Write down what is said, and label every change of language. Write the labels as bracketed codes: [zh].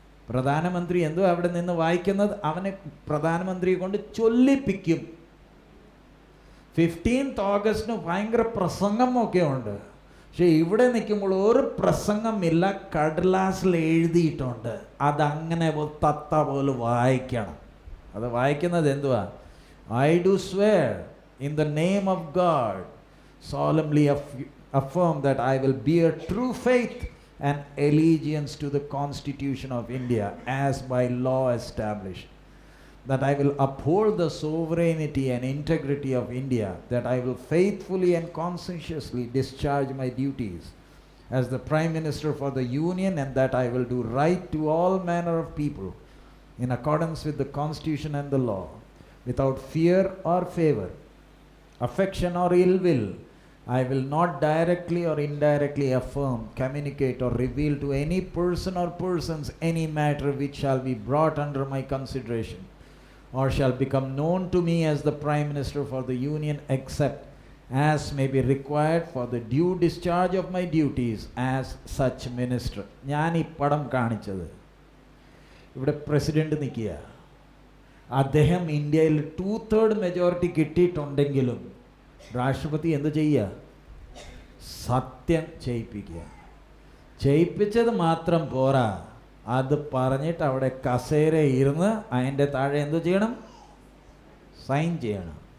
[ml] പ്രധാനമന്ത്രി എന്തോ അവിടെ നിന്ന് വായിക്കുന്നത് അവനെ പ്രധാനമന്ത്രിയെ കൊണ്ട് ചൊല്ലിപ്പിക്കും. 15th ഓഗസ്റ്റിന് ഭയങ്കര പ്രസംഗമൊക്കെ ഉണ്ട്. പക്ഷെ ഇവിടെ നിൽക്കുമ്പോൾ ഒരു പ്രസംഗമില്ല, കടലാസിൽ എഴുതിയിട്ടുണ്ട്. അതങ്ങനെ തത്ത പോലെ വായിക്കണം. അത് വായിക്കുന്നത് എന്തുവാ? [en] I do swear in the name of God solemnly affirm that I will bear true faith and allegiance to the Constitution of India as by law established, that I will uphold the sovereignty and integrity of India, that I will faithfully and conscientiously discharge my duties as the Prime Minister for the Union, and that I will do right to all manner of people in accordance with the Constitution and the law, without fear or favor, affection or ill will. I will not directly or indirectly affirm, communicate or reveal to any person or persons any matter which shall be brought under my consideration or shall become known to me as the Prime Minister for the Union, except as may be required for the due discharge of my duties as such minister. [ml] ഞാൻ ഈ പടം കാണിച്ചത്, ഇവിടെ president നിൽക്കുക. അദ്ദേഹം ഇന്ത്യയിൽ 2/3 majority കിട്ടിയിട്ടുണ്ടെങ്കിലും രാഷ്ട്രപതി എന്ത് ചെയ്യുക? സത്യം ചെയ്യിപ്പിക്കുക. ചെയ്യിപ്പിച്ചത് മാത്രം പോരാ, അത് പറഞ്ഞിട്ട് അവിടെ കസേര ഇരുന്ന് അതിൻ്റെ താഴെ എന്തു ചെയ്യണം? സൈൻ ചെയ്യണം.